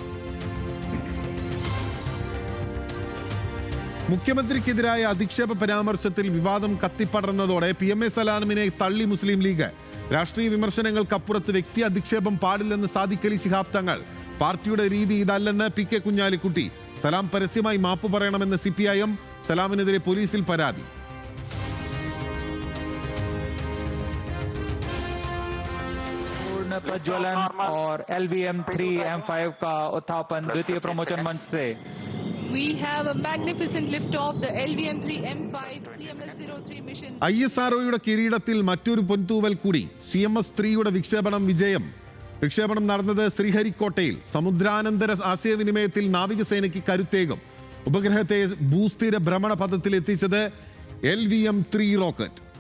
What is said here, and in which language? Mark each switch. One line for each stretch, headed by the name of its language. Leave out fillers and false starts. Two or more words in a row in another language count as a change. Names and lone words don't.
Malayalam: മുഖ്യമന്ത്രിക്കെതിരായ അധിക്ഷേപ പരാമർശത്തിൽ വിവാദം കത്തിപ്പടർന്നതോടെ PMA സലാമിനെ തള്ളി മുസ്ലിം ലീഗ്. രാഷ്ട്രീയ വിമർശനങ്ങൾക്കപ്പുറത്ത് വ്യക്തി അധിക്ഷേപം പാടില്ലെന്ന് സാദിഖ് അലി ശിഹാബ് തങ്ങൾ. പാർട്ടിയുടെ രീതി ഇതല്ലെന്ന് PK കുഞ്ഞാലിക്കുട്ടി. സലാം പരസ്യമായി മാപ്പ് പറയണമെന്ന് CPIM. സലാമിനെതിരെ പോലീസിൽ പരാതി.
Hindi: प्रज्वलन और LVM 3 M5 का उत्थापन द्वितीय प्रमोचन मंच से.
English: We have a magnificent lift off the LVM 3 M5 CMS-03 mission.
Malayalam: ISROയുടെ കിരീടത്തിൽ മറ്റൊരു പൊൻതൂവൽ കൂടി. CMS-3യുടെ വിക്ഷേപണം വിജയം. വിക്ഷേപണം നടന്നത് ശ്രീഹരിക്കോട്ടയിൽ. സമുദ്രാനന്തര ആശയവിനിമയത്തിൽ നാവികസേനയ്ക്ക് കരുത്തേകും. ഉപഗ്രഹത്തെ ഭൂസ്ഥിര ഭ്രമണ പഥത്തിൽ എത്തിച്ചത് LVM 3 റോക്കറ്റ്.